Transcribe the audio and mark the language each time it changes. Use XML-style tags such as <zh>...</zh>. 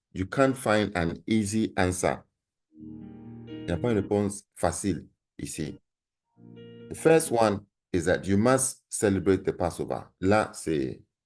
<en>You can't find an easy answer.</en> <fr>Il n'y a pas une réponse facile ici.</fr> <en>The first one is that you must celebrate the Passover. Là, c'est...</en>